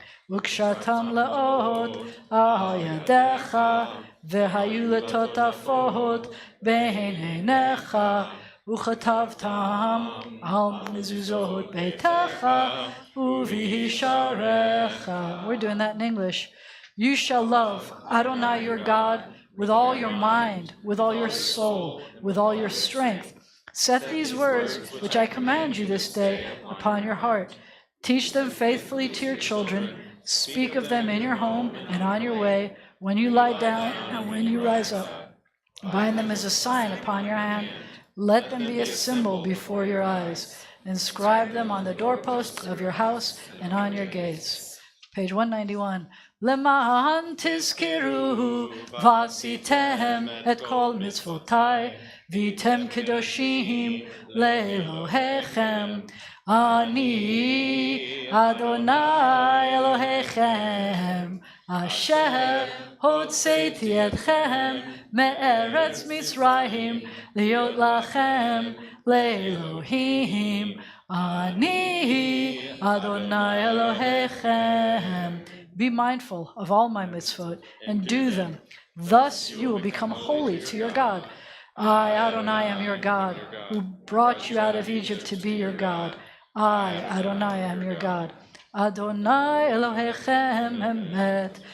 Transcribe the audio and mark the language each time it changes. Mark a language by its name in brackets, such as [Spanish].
[Hebrew] וקשרתם לאות על ידיך, והיו לטוטפות בין עיניך, וכתבתם על מזוזות ביתך, ובישעריך. [English] We're doing that in English. You shall love Adonai your God with all your mind, with all your soul, with all your strength. Set these words, which I command you this day, upon your heart. Teach them faithfully to your children. Speak of them in your home and on your way, when you lie down and when you rise up. Bind them as a sign upon your hand. Let them be a symbol before your eyes. Inscribe them on the doorposts of your house and on your gates. Page 191. [Hebrew] למען תזכרו ועשיתם את כל מצוותיי והייתם קדושים לאלוהיכם. אני אדוני אלוהיכם אשר הוצאתי אתכם מארץ מצרים להיות לכם לאלוהים. אני אדוני אלוהיכם. [English] Be mindful of all my mitzvot and do them. Thus you will become holy to your God. I, Adonai, am your God, who brought you out of Egypt to be your God. I, Adonai, am your God. [Hebrew] Adonai Elohechem emet.